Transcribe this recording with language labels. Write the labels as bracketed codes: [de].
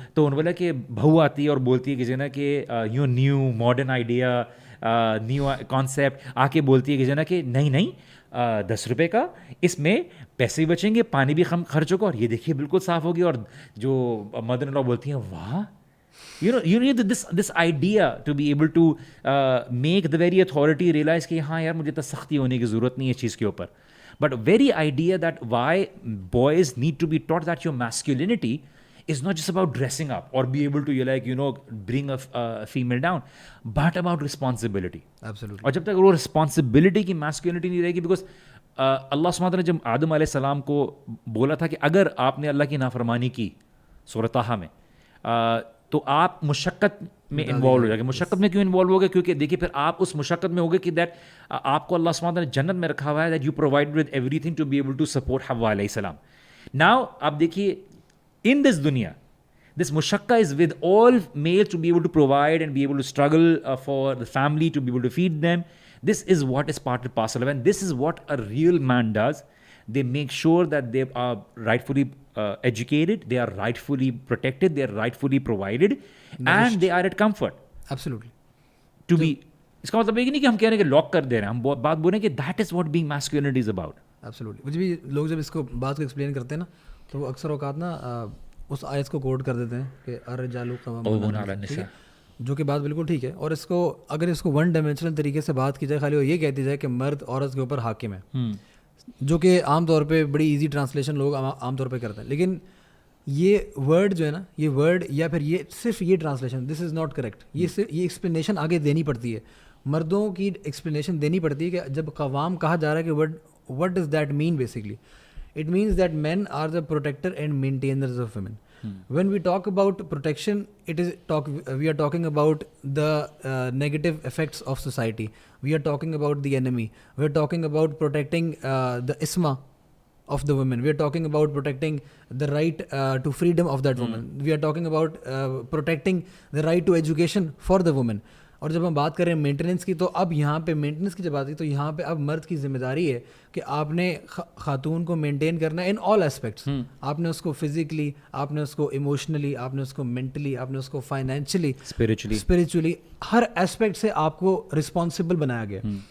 [ur] تو انہوں نے بولا کہ بہو آتی ہے اور بولتی ہے کہ جنا کہ new modern idea, new concept آ کے بولتی ہے کہ جنا کہ نہیں 10 روپے کا, اس میں پیسے بھی بچیں گے, پانی بھی کم خرچ ہوگا, اور یہ دیکھیے بالکل صاف ہوگی. اور جو مدر ان لا بولتی ہیں واہ, [en] you need this idea to be able to make the very authority realize [ur] کہ ہاں یار مجھے تو سختی ہونے کی ضرورت نہیں ہے اس چیز کے اوپر. [en] But very idea that why boys need to be taught that your masculinity is not just about dressing up or be able to bring a female down, but about responsibility. Absolutely. [ur] اور جب تک وہ responsibility کی masculinity نہیں رہے گی, because اللہ سبحانہ وتعالیٰ نے جب آدم علیہ السلام کو بولا تھا کہ اگر آپ نے اللہ کی نافرمانی کی سورۃ طٰہٰ میں, تو آپ مشقت میں انوالو ہو جائے گے. مشقت میں کیوں انوالو ہو گئے؟ کیونکہ دیکھیے پھر آپ اس مشقت میں ہوگے کہ دیٹ آپ کو اللہ سبحانہ نے جنت میں رکھا ہوا ہے, [en] that you provide with everything to be able to support [ur] حوا علیہ السلام. [en] now [ur] آپ دیکھیے [en] In this دنیا, this mushaqqa is with all males to be able to provide and be able to struggle for the family, to be able to feed them. This is what is part and parcel of, and this is what a real man does. They make sure that they are rightfully educated, they are rightfully protected, they are rightfully provided, and they are at comfort. Absolutely. [ur] To be, اس کا مطلب یہ نہیں کہ ہم کہہ رہے ہیں کہ لاک کر دے رہے ہیں, ہم بات بول رہے ہیں کہ [en] that is what being masculinity is about. Absolutely. [ur] مجھے بھی لوگ جب اس کو بات کو ایکسپلین کرتے ہیں نا, تو وہ اکثر اوقات نا اس آیت کو کوٹ کر دیتے ہیں کہ الرجال قوامون علی النساء, جو کہ بات بالکل ٹھیک ہے. اور اس کو اگر اس کو ون ڈائمینشنل طریقے سے بات کی جائے, خالی وہ یہ کہتی جائے کہ مرد عورت کے اوپر حاکم ہے, جو کہ عام طور پہ بڑی ایزی ٹرانسلیشن لوگ عام طور پہ کرتے ہیں. لیکن یہ ورڈ جو ہے نا, یہ ورڈ یا پھر یہ صرف یہ translation, [en] This is not correct. [ur] یہ ایکسپلینیشن آگے دینی پڑتی ہے, مردوں کی ایکسپلینیشن دینی پڑتی ہے کہ جب قوام کہا جا رہا ہے کہ [en] What does that mean basically. It means that men are the protector and maintainers of women. When we talk about protection, we are talking about the negative effects of society. We are talking about the enemy. We are talking about protecting the isma of the women. We are talking about protecting the right to freedom of that woman. We are talking about protecting the right to education for the woman. [ur] اور جب ہم بات کریں maintenance کی, تو اب یہاں پہ مینٹیننس کی جب آتی ہے تو یہاں پہ اب مرد کی ذمہ داری ہے کہ آپ نے خاتون کو مینٹین کرنا ہے [en] In all aspects. [ur] آپ نے اس کو فزیکلی, آپ نے اس کو ایموشنلی, آپ نے اس کو مینٹلی, آپ نے اس کو فائنینشلی, اسپریچولی, ہر اسپیکٹ سے آپ کو رسپانسبل بنایا گیا.